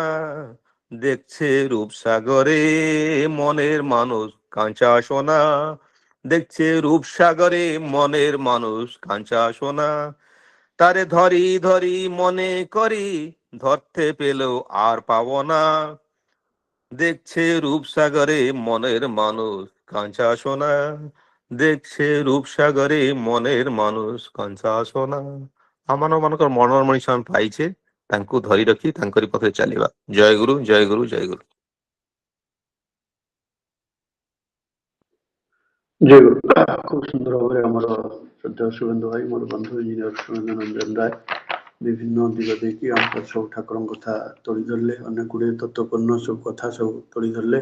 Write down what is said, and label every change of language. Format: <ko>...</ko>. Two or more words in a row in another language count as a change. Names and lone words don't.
<bn>দেখছে রূপসাগরে মনের মানুষ কাঁচা সোনা, দেখছে রূপসাগরে মনের মানুষ কাঁচা সোনা। তারে ধরি ধরি মনে করি, ধরতে পেলেও আর পাবো না। দেখছে রূপসাগরে মনের মানুষ কাঁচা সোনা, দেখছে রূপসাগরে মনের মানুষ କାଞ୍ଚା সোনা।</bn> <or>ଆମମାନଙ୍କର ମନର ମଣିଷ ଆମେ ପାଇଛେ, ତାଙ୍କୁ ଧରି ରଖି ତାଙ୍କରି ପଥରେ ଚାଲିବା। ଜୟ ଗୁରୁ, ଜୟ ଗୁରୁ, ଜୟ ଗୁରୁ। ଜୟ ଗୁରୁ। ଖୁବ ସୁନ୍ଦର ଭାବରେ ଆମର ଶ୍ରଦ୍ଧା ସୁବେନ୍ଦୁ ଭାଇ, ମୋର ବନ୍ଧୁ ଇଞ୍ଜିନିୟର ସୁରେନ୍ଦ୍ର ରଞ୍ଜନ ରାୟ ବିଭିନ୍ନ ଦିଗ ଦେଇକି ଆମ ସବୁ ଠାକୁରଙ୍କ କଥା ତୋଳି ଧରିଲେ, ଅନେକ ଗୁଡ଼ିଏ ତତ୍ତ୍ୱପୂର୍ଣ୍ଣ ସବୁ କଥା ସବୁ ତୋଳି ଧରିଲେ।</or>